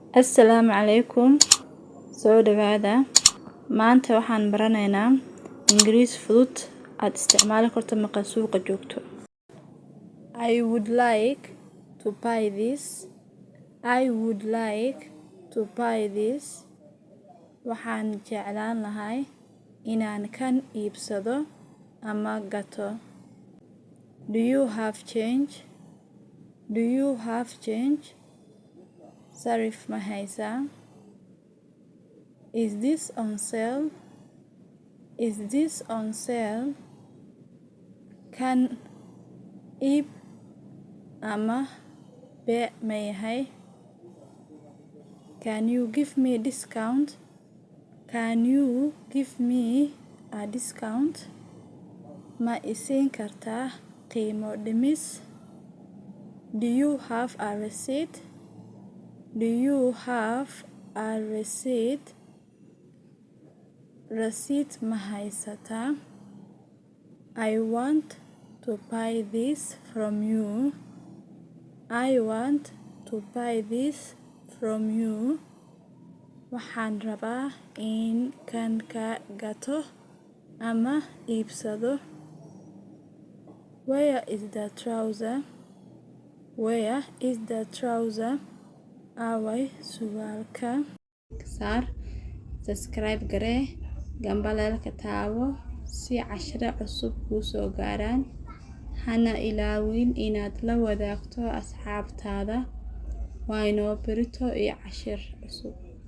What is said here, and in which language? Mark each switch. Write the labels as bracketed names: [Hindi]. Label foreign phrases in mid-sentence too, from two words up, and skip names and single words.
[Somali] Assalaamu calaykum. Soo dhawaada. Maanta waxaan baranaynaa Ingiris Fudud aad isticmaali karto marka suuqa joogto. [English] I would like to buy this. I would like to buy this. [Somali] Waxaan jeclaan lahay inaan kan iibsado ama gato. [English] Do you have change? Do you have change? [Somali] Sarif ma haysaa? [English] Is this on sale? Is this on sale? [Somali] Kan iib ama beec ma yahay? [English] Can you give me a discount? Can you give me a discount? [Somali] Ma isiin kartaa qiimo dhimis? [English] Do you have a receipt? Do you have a receipt? [Somali] Receipt ma haysataa? [English] I want to buy this from you. I want to buy this from you. [Somali] Waxaan rabaa in kan ka gato ama iibsado. [English] Where is the trouser? Where is the trouser? [Somali] Away surwaalka. Saar, subscribe garee, gambaleelka taawo si cashiro cusub kuu soo gaaraan. Hana ilaawin inaad la wadaagto asxaabtaada. Waa inoo berito iyo cashir cusub.